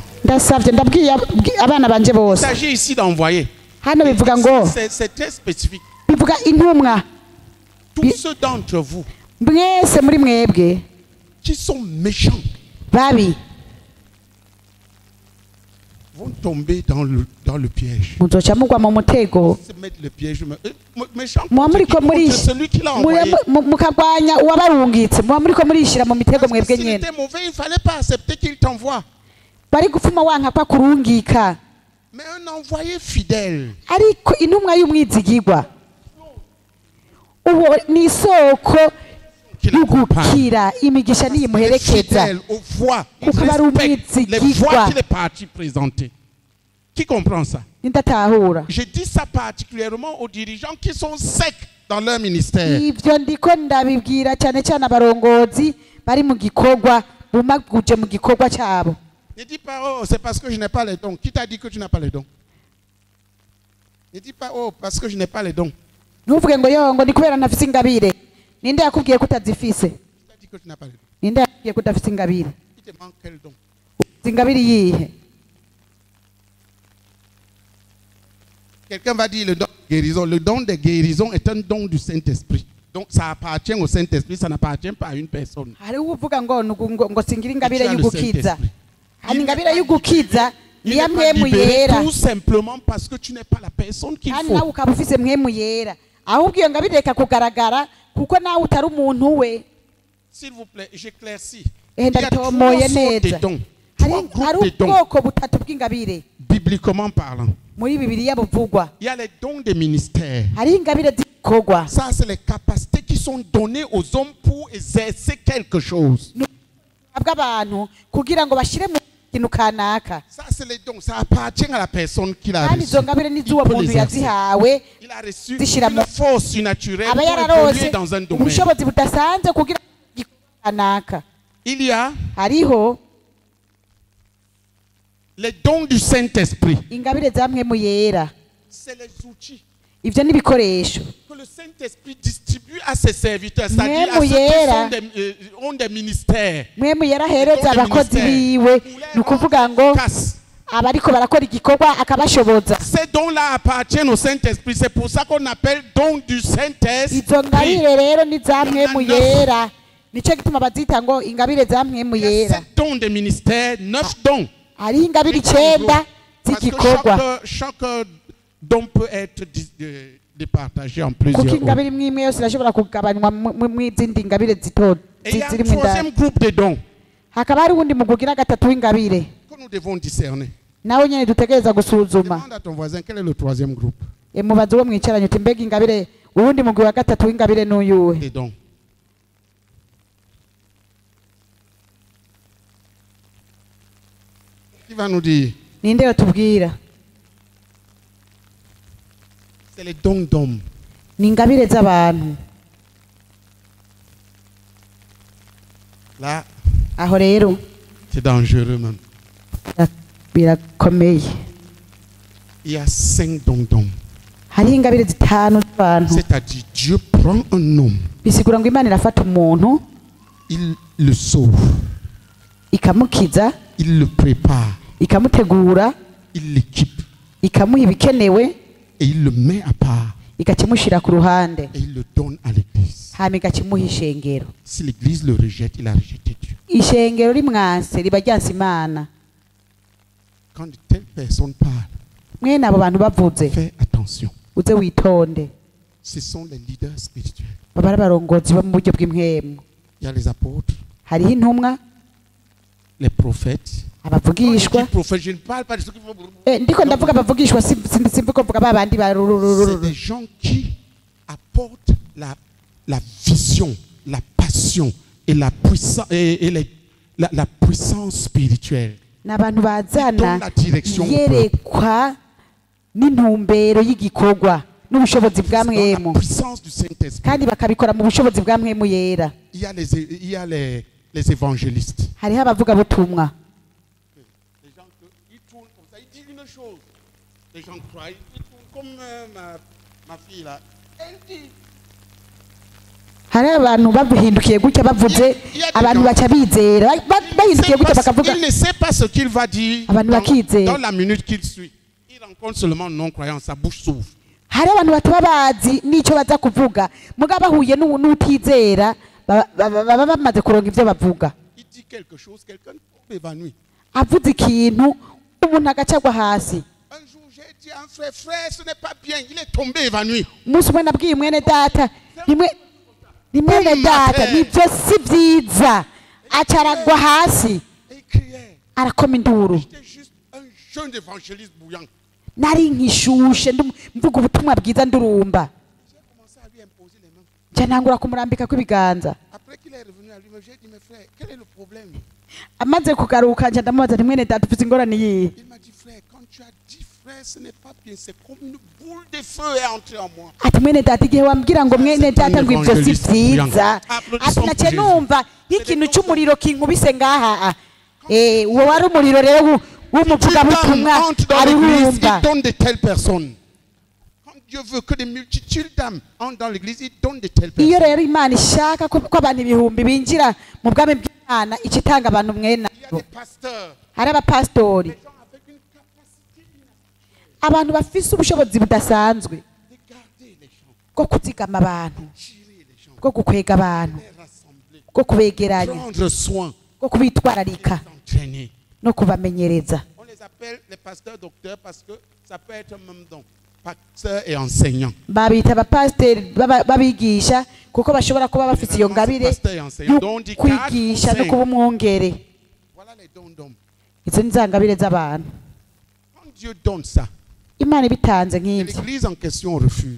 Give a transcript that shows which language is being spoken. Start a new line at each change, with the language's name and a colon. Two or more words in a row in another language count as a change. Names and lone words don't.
Rundi: Ndasavye ndabwiye abana banje
French: il
Rundi: bose.
French: s'agit ici d'envoyer.
Rundi: Hano bivuga ngo
French: C'est très spécifique.
Rundi: bivuga intumwa.
French: Tous ceux d'entre vous
Rundi: Mwese muri mwebwe
French: qui sont méchants
Rundi: babi
French: vont tomber dans le piège.
Rundi: muzoca mugwa mu mutego.
French: Se mettre le piège. Méchant
Rundi: Muba muriko
French: contre celui qui l'a envoyé.
Rundi: mukagwanya uwabarungitse. Muba muriko murishira mu mitego mwebwe
French: S'il
Rundi: nyene.
French: était mauvais, il ne fallait pas accepter qu'il t'envoie.
Rundi: Bari gufuma wanka kwa kurungika.
French: Mais un envoyé fidèle,
Rundi: Ariko intumwa y'umwizigirwa uwo ni isoko
French: qui l'accompagne,
Rundi: y'ugukira imigisha niyimuherekeza
French: fidèle aux voix, il
Rundi: kuko bari
French: respecte les
Rundi: umwizigirwa.
French: voix qu'il est parti présenter. Qui comprend ça?
Rundi: Nindatahura
French: Je dis ça particulièrement aux dirigeants qui sont secs dans leur ministère.
Rundi: ivyo ndiko ndabibwira cyane cyane abarongozi bari mu gikorwa bumaguje mu gikorwa cyabo.
French: Ne dis pas, oh, c'est parce que je n'ai pas les dons. Qui t'a dit que tu n'as pas les dons? Ne dis pas, oh, parce que je n'ai pas les dons.
Rundi: Ntuvuge ngo yo ngo ni kubera ntafise ingabire. Ninde yakubwiye ko utazifise?
French: Qui t'a dit que tu n'as pas les dons?
Rundi: Ninde yakubwiye ko utafise ingabire?
French: Il te manque quel don?
Rundi: Ingabire yihe?
French: Quelqu'un va dire le don de guérison. Le don de guérison est un don du Saint-Esprit. Donc ça appartient au Saint-Esprit, ça n'appartient pas à une personne.
Rundi: Hari uvuga ngo singira
French: Tu
Rundi: ingabire
French: as le
Rundi: y'ugukiza.
French: Saint-Esprit.
Rundi: Hari ingabire y'ugukiza
French: Il
Rundi: ni
French: n'est
Rundi: ya
French: pas
Rundi: mwemu
French: libéré
Rundi: yera.
French: tout simplement parce que tu n'es pas la personne qu'il
Rundi: Kandi nawe
French: faut.
Rundi: ukaba ufise mwemu yera. Ahubwo iyo ngabire reka kugaragara kuko nawe utari umuntu we.
French: S'il vous plaît, j'éclaircis. Eh, Il y a
Rundi: ndatomoye
French: trois sortes de
Rundi: neza.
French: dons.
Rundi: Hari
French: Trois groupes
Rundi: hari
French: de dons,
Rundi: ubwoko butatu bw'ingabire
French: bibliquement parlant.
Rundi: muri Bibiliya buvugwa.
French: Il y a les dons des ministères.
Rundi: Hari ingabire z'ibikorwa.
French: Ça, c'est les capacités qui sont données aux hommes pour exercer quelque chose.
Rundi: Bw'abantu kugira ngo bashire mu kintu kanaka.
French: Ça, c'est les dons. Ça appartient à la personne qui l'a
Rundi: Kandi
French: reçu.
Rundi: izo ngabire ni z'uwo
French: Il peut
Rundi: muntu
French: les exercer.
Rundi: yazihawe.
French: Il a reçu
Rundi: Zishira
French: une
Rundi: mu-
French: force surnaturelle
Rundi: Aba
French: pour
Rundi: yararose
French: évoluer dans un domaine.
Rundi: ubushobozi budasanzwe kugira igikorwa kanaka.
French: Il y a
Rundi: Hariho
French: les dons du Saint-Esprit.
Rundi: ingabire za mwemu yera.
French: C'est les outils
Rundi: Ivyo ni ibikoresho.
French: que le Saint-Esprit distribue à ses serviteurs, c'est-à-dire à
Rundi: Mwemu
French: ceux qui
Rundi: yera.
French: ont des ministères.
Rundi: Mwemu yera ahereza abakozi biwe ni ukuvuga ngo abariko barakora igikorwa akabashoboza.
French: Ces dons-là appartiennent au Saint-Esprit. C'est pour ça qu'on appelle dons du Saint-Esprit.
Rundi: Izo ngabire rero ni za mwemu yera. Nico gituma bazita ngo ingabire za mwemu
French: Il y a
Rundi: yera.
French: 7 dons de ministère, 9 dons.
Rundi: Hariho ingabire 9
French: Parce que
Rundi: z'igikorwa.
French: chaque don peut être départagé en
Rundi: Kuko
French: plusieurs.
Rundi: ingabire imwe imwe yose irashobora kugabanywa mu izindi ngabire
French: Et il y a un
Rundi: zirimo indani.
French: troisième groupe de dons
Rundi: Hakaba hari uwundi mugwi ugira gatatu w'ingabire.
French: que nous devons discerner.
Rundi: Nawe nyene dutegereza gusuzuma.
French: Demande à ton voisin quel est le troisième groupe
Rundi: Mubaze uwo mwicaranye uti mbega ingabire uwundi mugwi wa gatatu w'ingabire n'uyuwe.
French: des dons. Qui va nous dire?
Rundi: Ninde yotubwira?
French: C'est les dons d'hommes.
Rundi: Ni ingabire z'abantu.
French: Là,
Rundi: Aho rero
French: c'est dangereux même.
Rundi: birakomeye.
French: Il y a 5 dons d'hommes.
Rundi: Hariho ingabire zitanu z'abantu.
French: C'est-à-dire, Dieu prend un homme,
Rundi: Bisigura ngo Imana irafata umuntu
French: il le sauve,
Rundi: ikamukiza,
French: il le prépare,
Rundi: ikamutegura,
French: il l'équipe
Rundi: ikamuha ibikenewe,
French: et il le met à part
Rundi: igakimushira ku ruhande,
French: et il le donne à l'église.
Rundi: hama igakimuha ishengero.
French: Si l'église le rejette, il a rejeté Dieu.
Rundi: Ishengero rimwanse riba ryanse Imana.
French: Quand de telles personnes parlent,
Rundi: Mwene abo bantu bavuze
French: fais attention.
Rundi: uze witonde.
French: Ce sont les leaders spirituels.
Rundi: Baba ari abarongozi bo mu buryo bw'impwemu.
French: Il y a les apôtres,
Rundi: Hariho intumwa,
French: les prophètes.
Rundi: abavugishwa
French: Prophètes, je ne parle pas de ceux qui vont.
Rundi: ndiko ndavuga abavugishwa simvuga kuvuga babandi
French: C'est des gens qui apportent la vision, la passion et la puissance la puissance spirituelle.
Rundi: n'abantu bazana
French: Donne la direction au
Rundi: yerekwa n'intumbero y'igikorwa n'ubushobozi bwa
French: Dans la
Rundi: mwemu
French: puissance du Saint-Esprit.
Rundi: kandi bakabikora mu bushobozi bwa mwemu yera.
French: Il y a les évangélistes.
Rundi: hariho abavugabutumwa
French: Les gens ils tournent comme ça, ils disent une chose. Les gens croient, ils tournent comme ma fille là. Elle dit.
Rundi: hari abantu bahindukiye gutya bavuze abantu baca bizera bahindukiye gutya bakavuga
French: Il ne sait pas ce qu'il va dire
Rundi: abantu bakizera.
French: dans la minute qu'il suit. Il rencontre seulement non-croyant, sa bouche s'ouvre.
Rundi: hari abantu bataba bazi n'icyo baza kuvuga mugabo bahuye n'utizera baba bamaze kuronga ibyo bavuga.
French: Il dit quelque chose, quelqu'un tombe évanoui.
Rundi: avuze ikintu umuntu agacagwa hasi.
French: Un jour, j'ai dit à un frère, ce n'est pas bien, il est tombé évanoui.
Rundi: umunsi umwe nabwiye mwene data ni mwene data nibyo si byiza acaragwa hasi
French: Et il criait.
Rundi: arakoma induru.
French: J'étais juste un jeune évangéliste bouillant.
Rundi: nari nkishushe mvuga ubutumwa bwiza ndurumba
French: J'ai commencé à lui imposer les mains.
Rundi: nca ntangura kumurambika kw'ibiganza.
French: Après qu'il est revenu à lui, j'ai dit, mes frères, quel est le problème?
Rundi: amaze kugaruka nca ndamubaza nti mwene data ufite ingorane yihe.
French: Il m'a dit, frère, quand tu as dit frère, ce n'est pas bien, c'est comme une boule de feu est entrée en moi.
Rundi: ati mwene data igihe wambwira ngo mwene data ngo ibyo si byiza ati nace numva nk'ikintu cy'umuriro kinkubise ngaha. uwo wari umuriro rero w'umuvugabutumwa ari wumva.
French: Il donne de telles personnes. Quand Dieu veut que des multitudes d'âmes entrent dans l'église, il donne de telles
Rundi: iyo
French: personnes.
Rundi: rero imana ishaka ko abantu ibihumbi binjira mu bwami bw'imana icitanga abantu mwene
French: Il y a des pasteurs,
Rundi: hari abapasitori
French: des gens avec une capacité
Rundi: abantu bafise ubushobozi budasanzwe
French: de garder les gens,
Rundi: bwo kuzigama abantu
French: tirer les gens,
Rundi: bwo gukwega abantu
French: les rassembler,
Rundi: bwo kubegeranya
French: prendre soin,
Rundi: bwo kubitwararika
French: entraîner.
Rundi: no kubamenyereza.
French: On les appelle les pasteurs docteurs parce que ça peut être même donc pasteur et enseignant.
Rundi: babita abapasiteri babigisha kuko bashobora kuba bafite iyo ngabire
French: Pasteur et enseignant. Donc,
Rundi: yo kwigisha no kuba umwungere.
French: voilà les dons d'hommes.
Rundi: izo ni za ngabire z'abantu.
French: Quand Dieu donne ça,
Rundi: imana ibitanze
French: et
Rundi: nk'ibyo
French: l'église en question refuse.